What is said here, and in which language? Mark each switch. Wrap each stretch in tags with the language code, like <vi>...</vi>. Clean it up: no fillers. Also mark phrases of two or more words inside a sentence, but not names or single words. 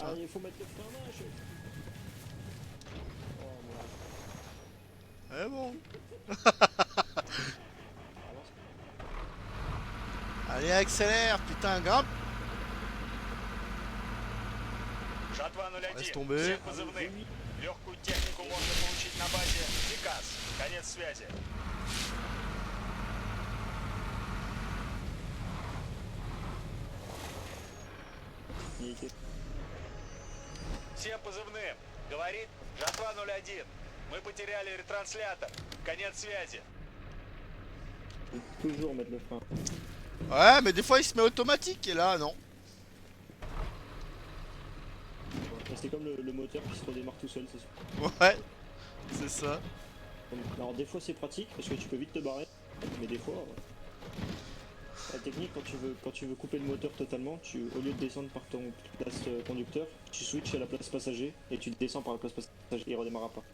<fr>Ah, il faut mettre le frein à main, chef. Oh, Eh bon. Allez, accélère, putain, grimpe.</fr> <ru>Жатва 01,</ru> <fr>Laisse tomber.</fr> <ru>всем позывным. Легкую технику можно получить на базе Дикас. Конец связи.</ru> <fr>nickel.</fr> <ru>Всем позывным. Говорит Жатва 01. Мы потеряли ретранслятор. Конец связи.</ru> <fr>Faut toujours mettre le frein. Ouais, mais des fois il se met automatique et là, non. C'est comme le moteur qui se redémarre tout seul, c'est sûr. Ouais, c'est ça. Alors des fois c'est pratique parce que tu peux vite te barrer, mais des fois la technique quand tu veux couper le moteur totalement, au lieu de descendre par ton place conducteur, tu switches à la place passager et tu descends par la place passager et il redémarrera pas.</fr>